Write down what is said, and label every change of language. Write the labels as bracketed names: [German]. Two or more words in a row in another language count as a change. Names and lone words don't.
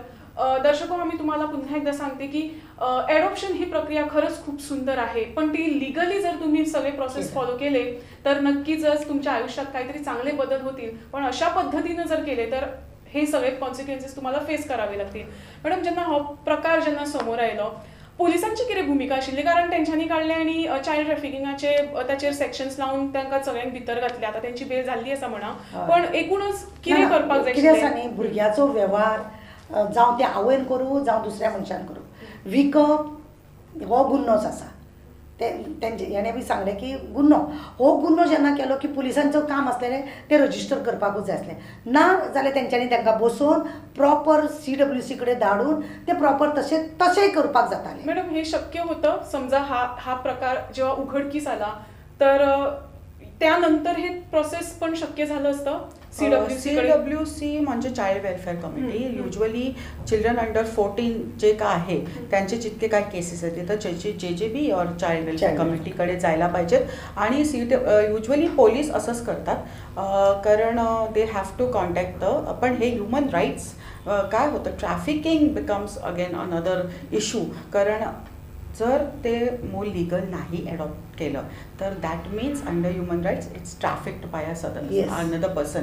[Marathi] दर्शको, आम्ही तुम्हाला पुन्हा एकदा सांगते की ॲडॉप्शन ही प्रक्रिया खरंच खूप सुंदर आहे, पण ती लिगली जर तुम्ही सगळे [English] process follow [Marathi] केले तर नक्कीच तुमच्या आयुष्यात काहीतरी चांगले बदल होतील. पण अशा पद्धतीनं जर केले तर हे सगळे कॉन्सिक्वेन्सेस तुम्हाला फेस करावे लागतील. मॅडम, जेव्हा हा प्रकार जेव्हा समोर [Konkani] आयलो पोलिसांची कितें भूमिका आशिल्ली? कारण तेंच्यांनी काडले आणि [English] child trafficking [Konkani] ताचेर सेक्शन्स लावन तांकां सगळ्यांक भितर घातले. आता त्यांची बेल जाल्ली आसा म्हणा, पण एकूणच कितें करपाक जाय? कितें आसा न्ही, भुरग्याचो वेव्हार जावं ते आवयन करूं जावं दुसऱ्या मनशान करूं, विकप हो गुन्होच आसा ते तेंचे हेणें बी सांगलें की गुन्हो हो गुन्हो जेन्ना केलो की पुलिसांचो काम आसलेलें ते रजिस्टर करपाकूच जाय आसलें ना जाल्यार तेंच्यांनी तांकां बसोवन प्रॉपर CWC कडेन धाडून ते प्रॉपर तशेंय करपाक जातालें. [Marathi] मॅडम हे शक्य होतं समजा हा प्रकार जेव्हा उघडकीस आला तर त्यानंतर हे प्रोसेस पण शक्य झालं असतं CWC म्हणजे चाइल्ड वेलफेअर कमिटी. [English] usually children under 14 [Marathi] जे काय आहे त्यांचे जितके काय केसेस आहेत तिथं JJB और चाइल्ड वेलफेअर कमिटीकडे जायला पाहिजेत आणि युजली पोलीस असंच करतात कारण [English] they have to contact [Marathi] पण हे [English] human rights [Marathi] काय होतं [English] trafficking becomes again another issue [Marathi] कारण जर ते मूल लिगल नाही अडॉप्ट केलं तर [English] that means under human rights it's trafficked by another person.